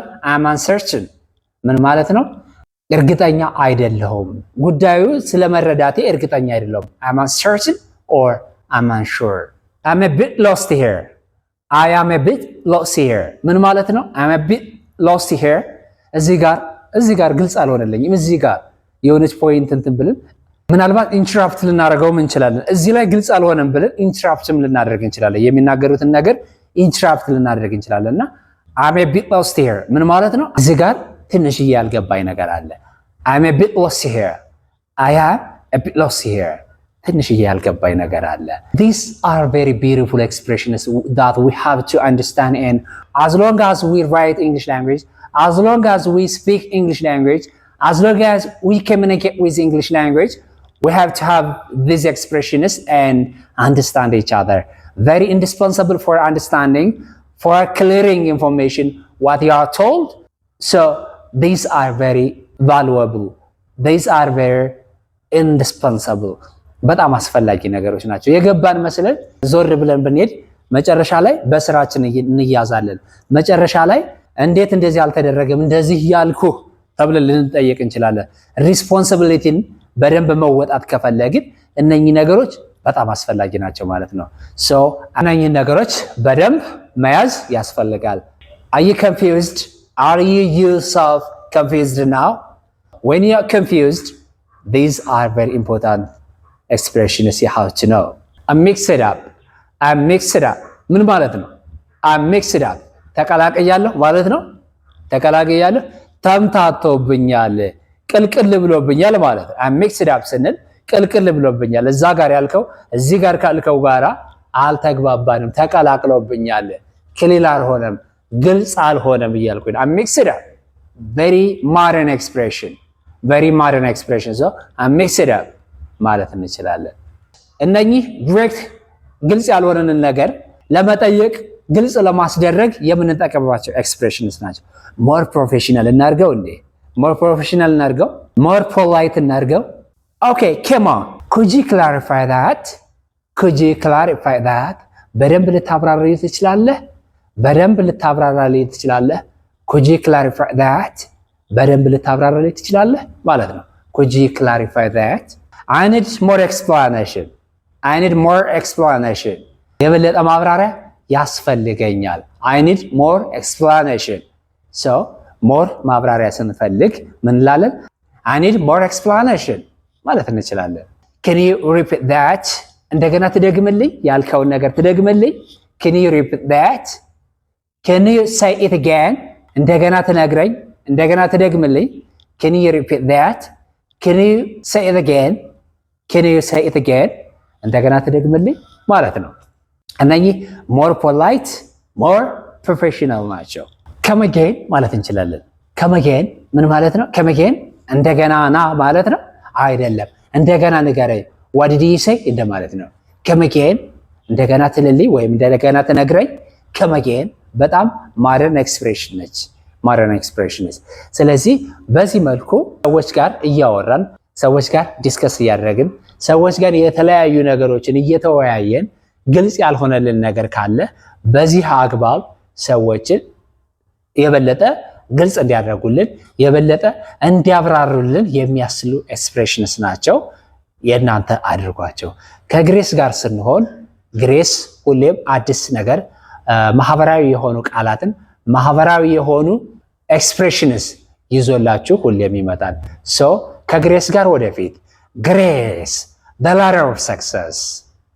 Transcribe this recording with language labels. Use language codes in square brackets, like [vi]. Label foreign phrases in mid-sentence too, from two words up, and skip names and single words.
[en] I am uncertain [am] ምን ማለት ነው? እርግጠኛ አይደለሁም፣ ጉዳዩ ስለመረዳቴ እርግጠኛ አይደለሁም። [en] I am uncertain or I am unsure. I am a bit lost here. I am a bit lost here [am] ምን ማለት ነው? [en] I am a bit lost here [am] እዚህ ጋር ግልጽ አልሆነልኝም። እዚህ ጋር የሆነች ፖይንት እንትን ብለን ምናልባት ኢንተራፕት ልናደርገው እንችላለን። እዚህ ላይ ግልጽ አልሆነም ብለን ኢንተራፕትም ልናደርግ እንችላለን። የሚናገሩትን ነገር ኢንተራፕት ልናደርግ እንችላለንና [en] I am a bit lost here [am] ምን ማለት ነው? እዚህ ጋር ትንሽዬ ያልገባኝ ነገር አለ። [en] I am a bit lost here. I am a bit lost here [am] ትንሽዬ ያልገባኝ ነገር አለ። [en] These are very beautiful expressions that we have to understand, and as long as we write English language, as long as we speak English language, as long as we communicate with English language, we have to have these expressions and understand each other. Very indispensable for understanding, for clearing information what you are told. So these are very valuable. These are very indispensable. [am] በጣም አስፈላጊ ነገሮች ናቸው። የገባን መስለን ዞር ብለን ብንሄድ መጨረሻ ላይ በስራችን እንያዛለን። መጨረሻ ላይ እንዴት እንደዚህ አልተደረገም እንደዚህ ያልኩ ተብለን ልንጠየቅ እንችላለን። ሪስፖንሲቢሊቲን በደንብ መወጣት ከፈለግን እነኚህ ነገሮች በጣም አስፈላጊ ናቸው ማለት ነው። ሶ እነኚህ ነገሮች በደንብ መያዝ ያስፈልጋል። [en] Are you confused? Are you yourself confused now? When you are confused, these are very important expressions you have to know. I mix it up. I mix it up. [am] ምን ማለት ነው? [en] I mix it up. [am] ተቀላቅያለሁ ማለት ነው። ተቀላቅያለሁ፣ ተምታቶብኛል፣ ቅልቅል ብሎብኛል ማለት ነው። [en] I mix it up [am] ስንል ቅልቅል ብሎብኛል፣ እዛ ጋር ያልከው እዚህ ጋር ካልከው ጋራ አልተግባባንም፣ ተቀላቅሎብኛል፣ ክሊል አልሆነም፣ ግልጽ አልሆነም እያልኩኝ [en] I mix it up. Very modern expression. Very modern expression. So I mix it up [am] ማለት እንችላለን። እነኚህ ዲሬክት ግልጽ ያልሆነንን ነገር ለመጠየቅ ግልጽ ለማስደረግ የምንጠቀምባቸው ኤክስፕሬሽንስ ናቸው። [en] more professional [am] እናርገው እንዴ? [en] more professional [am] እናርገው? [en] more polite [am] እናርገው? [en] ኦኬ come on. Could you clarify that? Could you clarify that? [am] በደንብ ልታብራራልኝ ትችላለህ? በደንብ ልታብራራልኝ ትችላለህ? [en] Could you clarify that? [am] በደንብ ልታብራራልኝ ትችላለህ ማለት ነው። [en] Could you clarify that? I need more explanation. I need more explanation. [am] የበለጠ ማብራሪያ ያስፈልገኛል። [en] I need more explanation. So more [am] ማብራሪያ ስንፈልግ ምን እንላለን? [en] I need more explanation [am] ማለት እንችላለን። [en] Can you repeat that? [am] እንደገና ትደግምልኝ፣ ያልከውን ነገር ትደግምልኝ። [en] Can you repeat that? Can you say it again? [am] እንደገና ትነግረኝ፣ እንደገና ትደግምልኝ። [en] Can you repeat that? Can you say it again? Can you say it again? [am] እንደገና ትደግምልኝ ማለት ነው። እነኚህ [en] more polite, more professional [am] ናቸው። [en] come again [am] ማለት እንችላለን። [en] come again [am] ምን ማለት ነው? [en] come again [am] እንደገና ና ማለት ነው አይደለም። እንደገና ንገረኝ [en] what did you say [am] እንደማለት ነው። [en] come again [am] እንደገና ትልልኝ ወይም እንደገና ትነግረኝ። [en] come again [am] በጣም [en] modern expression [am] ነች። [en] modern expression [am] ነች። ስለዚህ በዚህ መልኩ ሰዎች ጋር እያወራን፣ ሰዎች ጋር ዲስከስ እያደረግን፣ ሰዎች ጋር የተለያዩ ነገሮችን እየተወያየን ግልጽ ያልሆነልን ነገር ካለ በዚህ አግባብ ሰዎችን የበለጠ ግልጽ እንዲያደርጉልን፣ የበለጠ እንዲያብራሩልን የሚያስችሉ ኤክስፕሬሽንስ ናቸው። የእናንተ አድርጓቸው። ከግሬስ ጋር ስንሆን ግሬስ ሁሌም አዲስ ነገር፣ ማህበራዊ የሆኑ ቃላትን፣ ማህበራዊ የሆኑ ኤክስፕሬሽንስ ይዞላችሁ ሁሌም ይመጣል። ሶ ከግሬስ ጋር ወደፊት። ግሬስ [en] the ladder of success.